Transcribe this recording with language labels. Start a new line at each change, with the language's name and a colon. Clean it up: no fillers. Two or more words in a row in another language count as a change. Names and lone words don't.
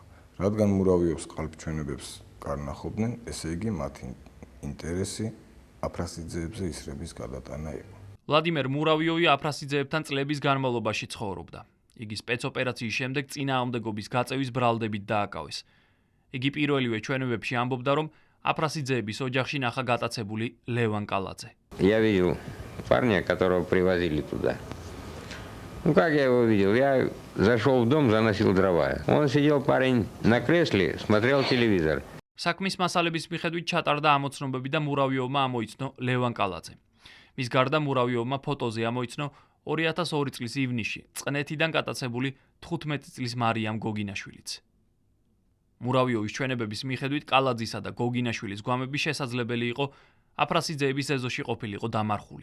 Georgian: რადგან მურავიოვს ყალბიჩვენებებს გარნახობდნენ, ესე იგი მათი ინტერესი აფროსიძეებზე ისრების გადატანა იყო. ვლადიმერ მურავიოვი აფროსიძეებთან წლების განმავლობაში ცხოვრობდა. იგი სპეცოპერაციის შემდეგ წინააღმდეგობის გაწევის ბრალდებით დააკავეს. იგი პირველივე ჩვენებებში ამბობდა, რომ აფროსიძეების ოჯახში ნახა გატაცებული ლევან კალაძე.
Russian: Я видел парня, которого привозили туда. Ну как я его видел? Я зашел в дом, заносил дрова. Он сидел парень на кресле, смотрел телевизор.
Georgian: საქმის მასალების მიხედვით ჩატარდა ამოცნობები და მურავიოვმა ამოიცნო ლევან კალაძე. მის გარდა მურავიოვმა ფოტოზე ამოიცნო 2002 წლის ივნისში წყნეთიდან გატაცებული 15 წლის მარიამ გოგინაშვილიც. მურავიოვის ჩვენებების მიხედვით კალაძისა და გოგინაშვილის გვამები შესაძლებელი იყო აფრასიძეების ეზოში ყოფილიყო დამარხული.